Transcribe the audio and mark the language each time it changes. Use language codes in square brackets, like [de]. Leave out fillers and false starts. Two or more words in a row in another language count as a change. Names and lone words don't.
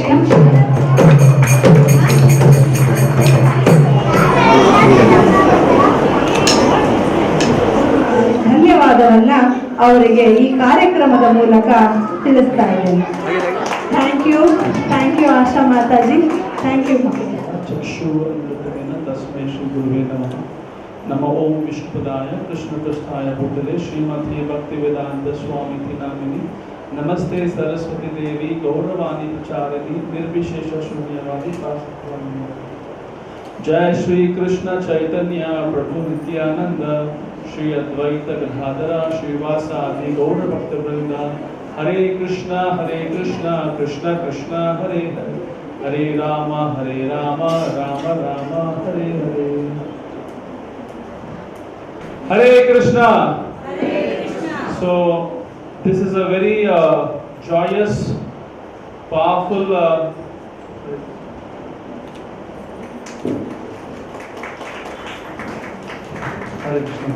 [kn] ಧನ್ಯವಾದವನ್ನ ಅವರಿಗೆ ಈ ಕಾರ್ಯಕ್ರಮದ ಮೂಲಕ ತಿಳಿಸ್ತಾ ಇದ್ದೇನೆ. [en] thank you Asha Mataji, thank you. [sa] चक्षुर्मृतमेन तस्मै श्री गुरुवे नमः. नमो ओम विष्णुपदाय कृष्णपृष्ठाय भूतले श्रीमते भक्तिवेदांत स्वामी नामिनी नमस्ते सरस्वती देवी गौरवाणी प्रचारिणी निर्विशेष शून्यवादी शास्त्रवाणी. जय श्री कृष्ण चैतन्य प्रभु नित्यानंद श्री अद्वैत गदाधर श्रीवासादि गौर भक्तवृंद. हरे कृष्ण कृष्ण कृष्ण हरे हरे, हरे राम राम राम हरे हरे. [en] Hare Krishna. So this is a very joyous, powerful Hare Krishna.